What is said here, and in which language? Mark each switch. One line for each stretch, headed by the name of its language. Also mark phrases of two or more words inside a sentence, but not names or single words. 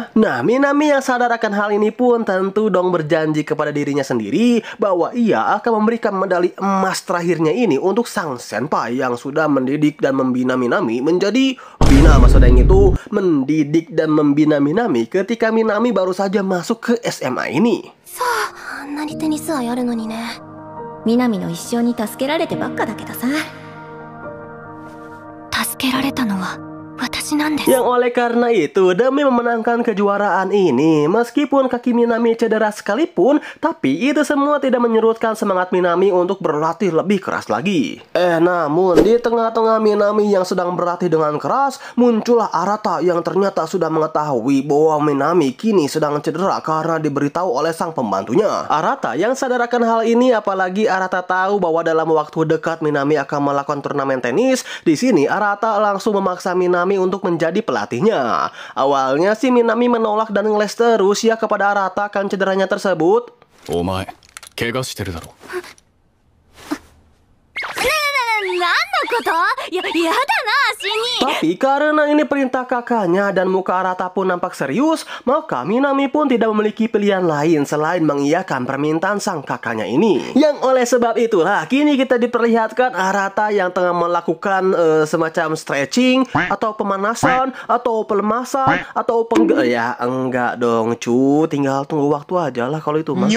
Indonesian: Nah, Minami yang sadar akan hal ini pun tentu dong berjanji kepada dirinya sendiri bahwa ia akan memberikan medali emas terakhirnya ini untuk sang senpai yang sudah mendidik dan membina Minami menjadi bina. Maksudnya itu mendidik dan membina Minami ketika Minami baru saja masuk ke SMA ini.
Japanese: さあ、あんなにテニスはやるのにね。南の一生に助けられてばっかだけどさ。助けられたのは
Indonesian: Yang oleh karena itu, demi memenangkan kejuaraan ini, meskipun kaki Minami cedera sekalipun, tapi itu semua tidak menyurutkan semangat Minami untuk berlatih lebih keras lagi. Namun di tengah-tengah Minami yang sedang berlatih dengan keras, muncullah Arata yang ternyata sudah mengetahui bahwa Minami kini sedang cedera karena diberitahu oleh sang pembantunya. Arata yang sadar akan hal ini, apalagi Arata tahu bahwa dalam waktu dekat Minami akan melakukan turnamen tenis. Di sini Arata langsung memaksa Minami untuk menjadi pelatihnya. Awalnya si Minami menolak dan ngeles terus ya kepada Arata akan cederanya tersebut.
Japanese: Omae, 怪我してるだろ。何のこと？やだな、シンニー。
Indonesian: Tapi karena ini perintah kakaknya dan muka Arata pun nampak serius, maka Minami pun tidak memiliki pilihan lain selain mengiyakan permintaan sang kakaknya ini. Yang oleh sebab itulah kini kita diperlihatkan Arata yang tengah melakukan semacam stretching atau pemanasan atau pelemasan atau ya enggak dong cu, tinggal tunggu waktu aja lah kalau itu mah.